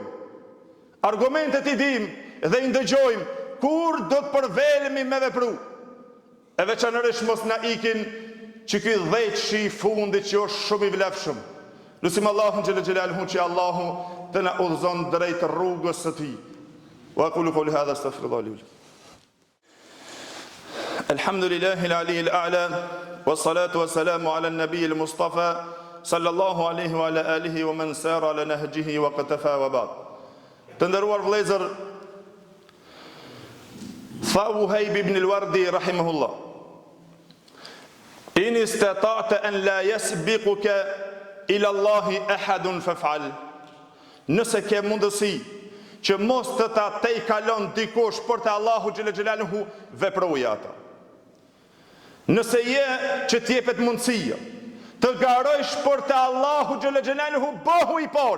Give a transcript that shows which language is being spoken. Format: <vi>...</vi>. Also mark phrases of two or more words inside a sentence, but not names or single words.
<sq>Argumentet i dim dhe i ndëgjojmë, kur do të përvelemi me vepru? E veçanërisht mos na ikin që ky dhëçi i fundit që është shumë i vlefshëm. Lutim Allahun xhallahu që Allahu të na udhëzon drejt rrugës së tij.</sq> <ar>وأقول قولي هذا أستغفر الله لي. الحمد لله العلي الأعلى والصلاة والسلام على النبي المصطفى صلى الله عليه وعلى آله ومن سار على نهجه وقفا وبعد.</ar> <sq>Të nderuar vëllezër, tha</sq> <ar>Uhayb ibn al-Wardi رحمه الله إن استطعت أن لا يسبقك إلى الله أحد فافعل.</ar> <sq>Nëse ke mundësi që mos të ta tej kalon dikush për të Allahu xhallahu, veproje ata. Nëse je që t'jepet mundësia të garojsh për të Allahu xhallahu, bëhu i pari.</sq>